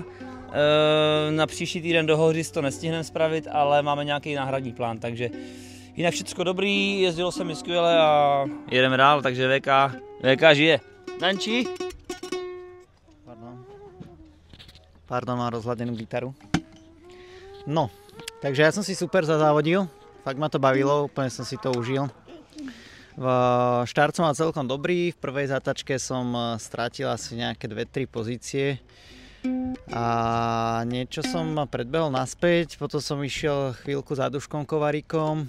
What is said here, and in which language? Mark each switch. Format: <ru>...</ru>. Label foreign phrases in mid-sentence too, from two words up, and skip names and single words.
<cs>Na příští týden do Hoříc to nestihneme spravit, ale máme nějaký náhradní plán, takže jinak všechno dobrý, jezdilo se mi skvěle a jedeme dál, takže VK žije. Danči?</cs> <sk>Pardon, mám rozhladenú gitaru. No, takže ja som si super zazávodil, fakt ma to bavilo, úplne som si to užil. Štart som mal celkom dobrý, v prvej zátačke som strátil asi nejaké 2-3 pozície a niečo som predbehol naspäť, potom som išiel chvíľku za Duškom Kovárikom.</sk>